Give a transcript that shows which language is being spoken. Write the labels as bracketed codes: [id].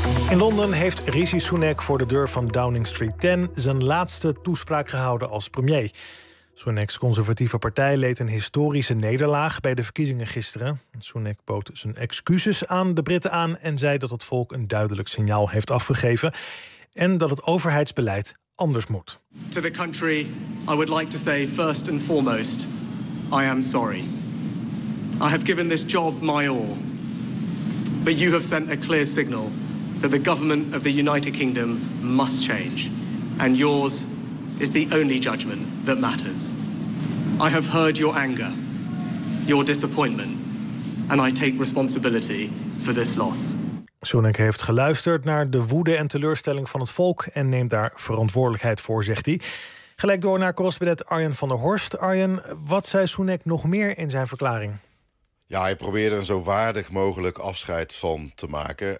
[nl] In Londen heeft Rishi Sunak voor de deur van Downing Street 10 zijn laatste toespraak gehouden als premier. Sunaks conservatieve partij leed een historische nederlaag bij de verkiezingen gisteren. Sunak bood zijn excuses aan de Britten aan en zei dat het volk een duidelijk signaal heeft afgegeven en dat het overheidsbeleid anders moet. [en] To the country, I would like to say first and foremost, I am sorry. I have given this job my all. But you have sent a clear signal that the government of the United Kingdom must change. And yours is the only judgment that matters. I have heard your anger, your disappointment, and I take responsibility for this loss. [nl] Sunak heeft geluisterd naar de woede en teleurstelling van het volk en neemt daar verantwoordelijkheid voor, zegt hij. Gelijk door naar correspondent Arjen van der Horst. Arjen, wat zei Sunak nog meer in zijn verklaring? Ja, hij probeerde een zo waardig mogelijk afscheid van te maken.